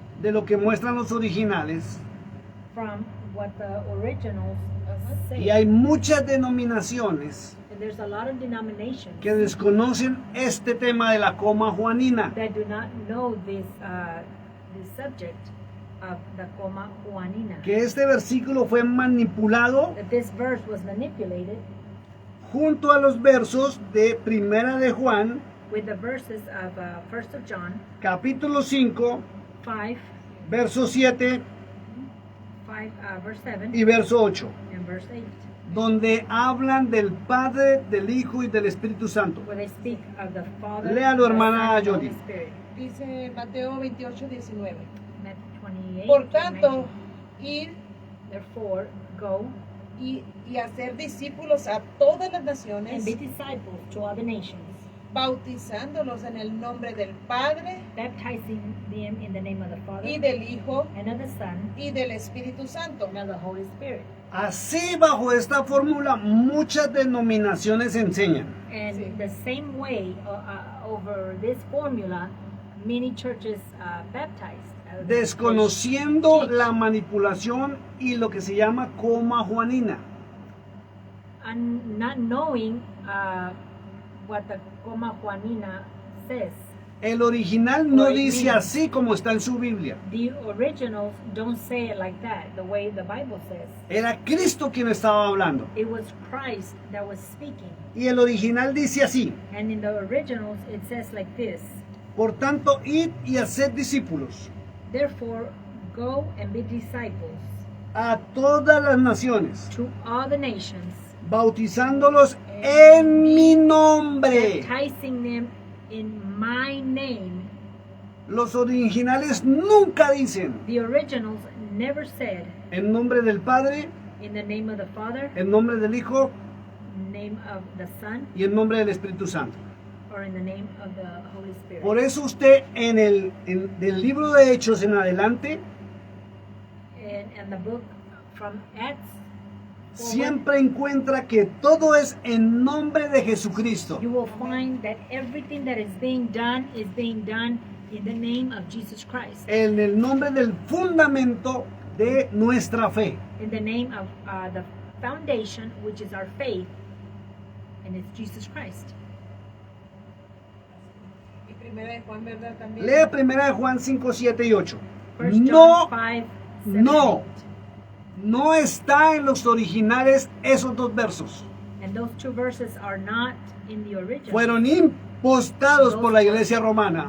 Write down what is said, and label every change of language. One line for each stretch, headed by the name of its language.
Spanish: de lo que muestran los originales.
English: from what the originals say.
Spanish: Y hay muchas denominaciones
English: And there's a lot of denominations
Spanish: que desconocen este tema de la coma juanina.
English: that do not know this subject of the coma Juanina.
Spanish: Que este versículo fue manipulado,
English: That this verse was manipulated,
Spanish: junto a los versos de Primera de Juan,
English: with the verses of 1st of John
Spanish: capítulo 5,
English: 5,
Spanish: verso 7
English: verse 7
Spanish: y verso 8,
English: and verse 8,
Spanish: donde hablan del Padre, del Hijo y del Espíritu Santo.
English: where they speak of the Father,
Spanish: Léalo,
English: the Son,
Spanish: hermana
English: and the Holy
Spanish: Yoli.
English: Spirit.
Spanish: Dice Mateo 28, 19.
English: Matthew 28,
Spanish: Por tanto,
English: 19.
Spanish: ir
English: Therefore, go
Spanish: y hacer discípulos a todas las
English: and
Spanish: naciones,
English: be disciples to all the nations,
Spanish: bautizándolos en el nombre del Padre
English: baptizing them in the name of the Father
Spanish: y del Hijo
English: and of the Son
Spanish: y del Espíritu Santo.
English: and of the Holy Spirit.
Spanish: Así, bajo esta fórmula, muchas denominaciones enseñan.
English: And
Spanish: Sí.
English: the same way, over this formula, many churches baptized.
Spanish: Desconociendo
English: teach,
Spanish: la manipulación y lo que se llama coma juanina.
English: and not knowing what the Coma Juanina says.
Spanish: El original no
English: Or it
Spanish: dice
English: means-
Spanish: así como está en su Biblia.
English: The originals don't say it like that, the way the Bible says.
Spanish: Era Cristo quien estaba hablando.
English: It was Christ that was speaking.
Spanish: Y el original dice así:
English: And in the originals, it says like this:
Spanish: por tanto, id y haced discípulos
English: Therefore, go and be disciples
Spanish: a todas las naciones,
English: to all the nations,
Spanish: bautizándolos en mi nombre.
English: baptizing them in my name.
Spanish: Los originales nunca dicen
English: The originals never said
Spanish: en nombre del Padre,
English: in the name of the Father,
Spanish: en nombre del Hijo
English: name of the Son,
Spanish: y en nombre del Espíritu Santo.
English: or in the name of the Holy Spirit.
Spanish: Por eso usted del libro de Hechos en adelante
English: And the book from Acts forward,
Spanish: siempre encuentra que todo es en nombre de Jesucristo.
English: you will find that everything that is being done in the name of Jesus Christ,
Spanish: En el nombre del fundamento de nuestra fe.
English: in the name of the foundation, which is our faith, and it's Jesus Christ.
Spanish: Y primera de Juan, ¿verdad? También. Lea 1 de Juan 5, 7 y 8.
English: 1 John
Spanish: No,
English: 5, 7,
Spanish: no.
English: 8.
Spanish: no está en los originales esos dos versos.
English: And those two verses are not in the original.
Spanish: Fueron impostados por la iglesia romana.